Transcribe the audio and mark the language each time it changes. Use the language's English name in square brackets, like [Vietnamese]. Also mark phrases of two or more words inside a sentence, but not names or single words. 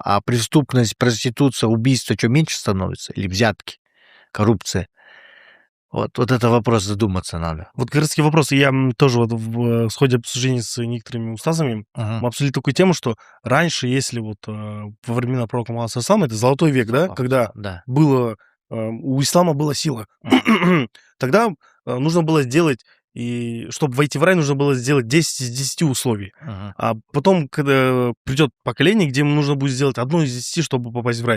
[Russian] А преступность, проституция, убийство, что меньше становится? Или взятки, коррупция? Вот это вопрос задуматься надо. Вот как раз таки вопрос. Я тоже вот в ходе обсуждения с некоторыми устазами мы обсудили такую тему, что раньше, если вот во времена пророка Мухаммада [Arabic] صلى الله عليه وسلم, [Russian] это золотой век, да, когда Да. было у ислама была сила, тогда нужно было сделать, и чтобы войти в рай, нужно было сделать 10 из 10 условий. А потом, когда придет поколение, где ему нужно будет сделать одно из 10, чтобы попасть в рай.